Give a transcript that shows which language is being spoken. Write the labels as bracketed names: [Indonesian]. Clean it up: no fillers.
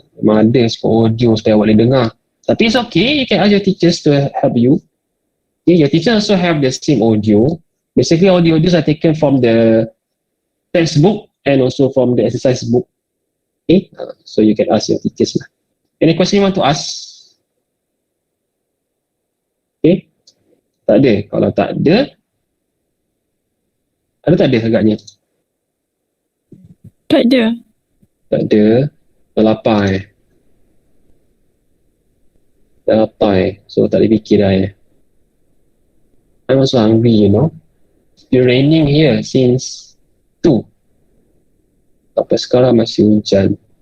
[Malay] Memang ada semua audio supaya awak boleh dengar. Tapi [English] it's okay. You can ask your teachers to help you. Okay, your teacher also have the same audio. Basically, all the audios are taken from the textbook and also from the exercise book. Okay, so you can ask your teachers lah. Any question you want to ask? [Malay] Okay, tak ada. Kalau tak ada tak ada agaknya? Tak ada. Tak ada. Dah lapar Dah lapar So tak boleh fikir dah [English] I'm also hungry, you know. It's been raining here since 2. [Malay] Sampai sekarang masih hujan.